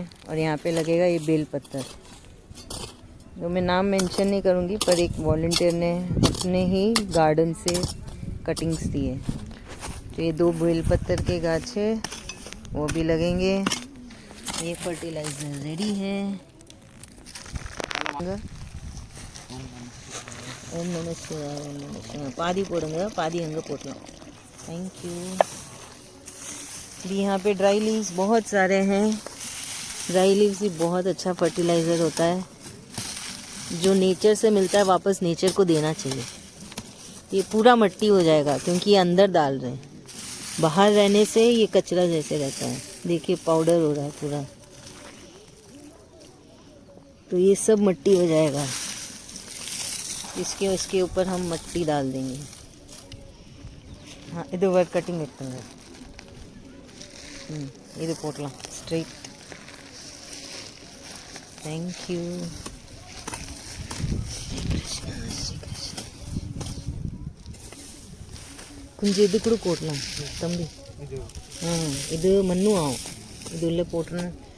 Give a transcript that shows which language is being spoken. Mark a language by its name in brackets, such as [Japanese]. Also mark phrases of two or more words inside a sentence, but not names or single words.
[Hindi] और यहाँ पे लगेगा ये बेल पत्तर, जो मैं नाम मेंशन नहीं करूँगी, पर एक वॉलंटियर ने अपने ही गार्डन से कटिंग्स दिए। तो ये 2 बेल पत्तर के गाछ है, वो भी लगेंगे। ये [English] fertilizer ready [Hindi] है। [Sanskrit] ओम नमः शिवाय, ओम नमः शिवाय। [Tamil] பாதி போடுங்க, பாதி அங்க போட்டலா। [English] thank you. [Hindi] भी यहाँ पे [English] dry leaves [Hindi] बहुत सारे हैं। [English] dry leaves [Hindi] भी बहुत अच्छा फर्टिलाइज़र होता है, जो नेचर से मिलता है, वापस नेचर को देना चाहिए। ये पूरा मिट्टी हो जाएगा क्योंकि ये अंदर डाल रहे हैं। बाहर रहने से ये कचरा जैसे रहता है। देखिए पाउडर हो रहा है पूरा, तो ये सब मिट्टी हो जाएगा। इसके ऊपर हम मिट्टी डाल देंगे। इधर [English] work cutting [Hindi] करते हैं। इधर पोटला स्ट्रेट। [English] thank you. [Tamil] கொஞ்சம் இது கூட போடலாம் தம்பி. இது மண்ணும் ஆகும். இது உள்ள போட்டுருணும்.